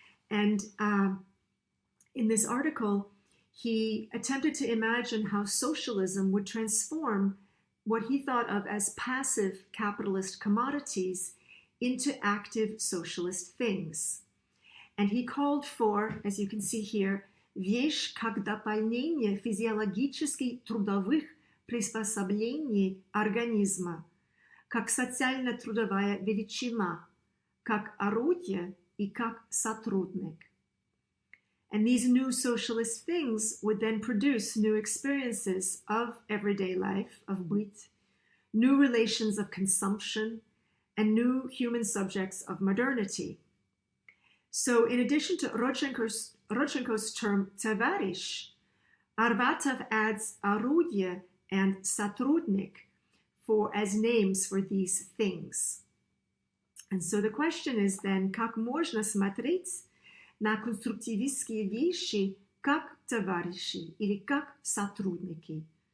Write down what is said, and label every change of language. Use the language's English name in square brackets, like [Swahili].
[English] And in this article, he attempted to imagine how socialism would transform what he thought of as passive capitalist commodities into active socialist things. And he called for, as you can see here, [Russian] вещь как дополнение физиологически трудовых приспособлений организма, как социально-трудовая величина, как орудие и как сотрудник. [English] And these new socialist things would then produce new experiences of everyday life, of быт, new relations of consumption, and new human subjects of modernity. So in addition to Rodchenko's term товарищ, Arbatov adds орудие and сотрудник as names for these things. And so the question is then, [Russian] как можно смотреть на конструктивистские вещи как товарищи или как сотрудники?